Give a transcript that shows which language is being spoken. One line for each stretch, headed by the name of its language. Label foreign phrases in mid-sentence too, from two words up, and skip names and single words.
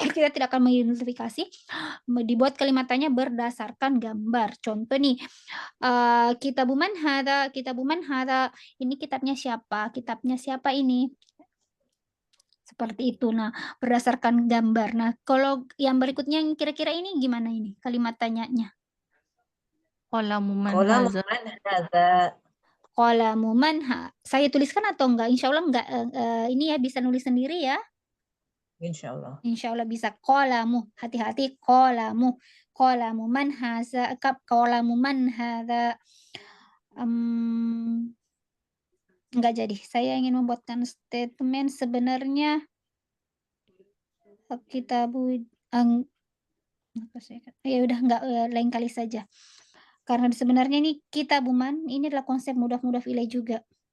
Indonesian: kita tidak akan mengidentifikasi, dibuat kalimatnya berdasarkan gambar. Contoh nih,
Arabic: كتاب من هذا,
Indonesian: ini kitabnya siapa? Kitabnya siapa ini? Seperti itu. Nah, berdasarkan gambar. Nah, kalau yang berikutnya yang kira-kira ini gimana ini kalimat tanyanya?
Arabic: قلم من Qalamu هذا. من هذا. قلم من
Indonesian: saya tuliskan atau enggak?
Arabic: إن شاء الله
Indonesian: enggak, ini ya bisa nulis sendiri ya. Insyaallah.
Arabic: إن شاء الله
Indonesian: bisa. Qalamu, hati-hati,
Arabic: قلم من هذا، قلم من هذا.
Indonesian: Enggak jadi. Saya ingin membuatkan statement sebenarnya kitabu ya udah enggak, lain kali saja. Karena sebenarnya ini kitabuman ini adalah konsep
Arabic: مضاف إليه
Indonesian: juga.